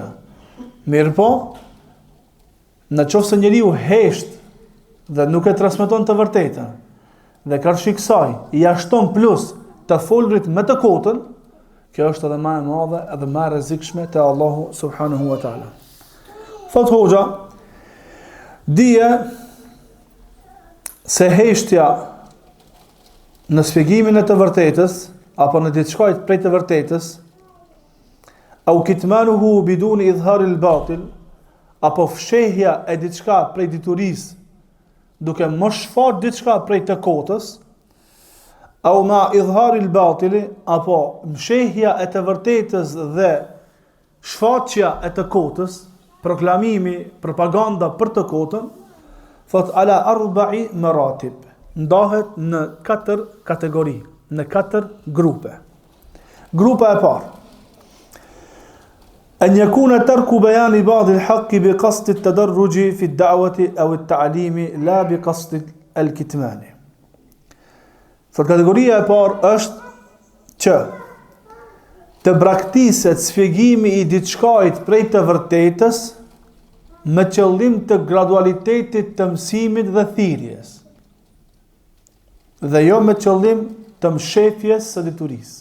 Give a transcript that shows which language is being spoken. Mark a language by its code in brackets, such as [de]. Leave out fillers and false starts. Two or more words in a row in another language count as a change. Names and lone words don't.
[sq] Mirë po, në qoftë se njeriu hesht dhe nuk e transmeton të vërtetën, dhe karshi kësaj I ashton plus të folurit me të kotën, kjo është edhe më e madhe edhe më e rrezikshme te Allahu [ar] سبحانه وتعالى. [sq] Thot hoxha, dije se heshtja në shpjegimin e të vërtetës apo në diçka prej të vërtetës, [ar] أو كتمانه بدون إظهار الباطل, [sq] apo fshehja e diçka prej diturisë duke mos shfaq diçka prej të kotës, [ar] أو مع إظهار الباطل, [sq] apo mshehja e të vërtetës dhe shfaqja e të kotës, proklamimi, propaganda për të kotën, thot [ar] على أربع مراتب, [sq] ndahet në 4 kategori, në 4 grupe. Grupa e parë, [ar] أن يكون ترك بيان بعض الحق بقصد التدرج في الدعوة أو التعليم لا بقصد الكتمان. [sq] فالكاتيجوريا e parë është që të braktiset sfjegimi i diçkajt prej të vërtetës me qëllim të gradualitetit të mësimit dhe thirrjes, dhe jo me qëllim të mshefjes së diturisë.